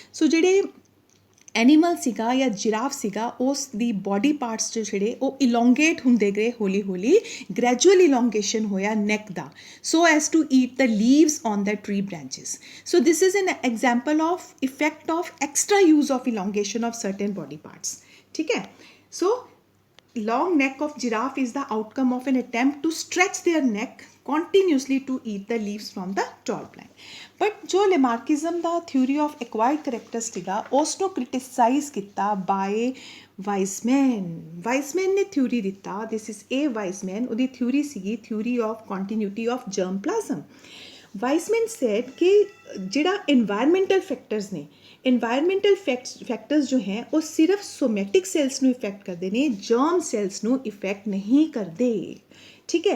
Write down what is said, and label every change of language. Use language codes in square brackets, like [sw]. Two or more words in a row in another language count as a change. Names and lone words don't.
[pa] ਸੋ ਜਿਹੜੇ ਐਨੀਮਲ ਸੀਗਾ ਜਾਂ ਜਿਰਾਫ ਸੀਗਾ ਉਸ ਦੀ [en] body parts [pa] ਜੋ ਜਿਹੜੇ ਉਹ ਇਲੋਂਗੇਟ ਹੁੰਦੇ ਗਏ ਹੌਲੀ ਹੌਲੀ, [en] gradual elongation [pa] ਹੋਇਆ ਨੈਕ ਦਾ, [en] so as to eat the leaves on the tree branches. So this is an example of effect of extra use of elongation of certain body parts, [pa] ਠੀਕ ਹੈ। [en] ਸੋ long neck of giraffe is the outcome of an attempt to stretch their neck continuously to eat the leaves from the tall plant. [pa] But जो लेमार्किज्म ਦਾ [en] theory of acquired characters [pa] ਸੀਗਾ ਉਸ ਨੂੰ criticize ਕੀਤਾ by ਵਾਈਜ਼ਮੈਨ ਨੇ ਥਿਊਰੀ ਦਿੱਤਾ। [en] This is a Weismann. [pa] ਉਹਦੀ ਥਿਊਰੀ ਸੀਗੀ [en] theory of continuity of germ plasm. [pa] ਵਾਈਜ਼ਮੈਨ ਸੈਡ ਕਿ ਜਿਹੜਾ [en] environmental factors [pa] ਨੇ, [en] environmental factors [pa] ਜੋ ਹੈ ਉਹ ਸਿਰਫ [en] somatic cells [pa] ਨੂੰ ਇਫੈਕਟ ਕਰਦੇ ਨੇ, [en] germ cells [pa] ਨੂੰ ਇਫੈਕਟ ਨਹੀਂ ਕਰਦੇ, ਠੀਕ ਹੈ।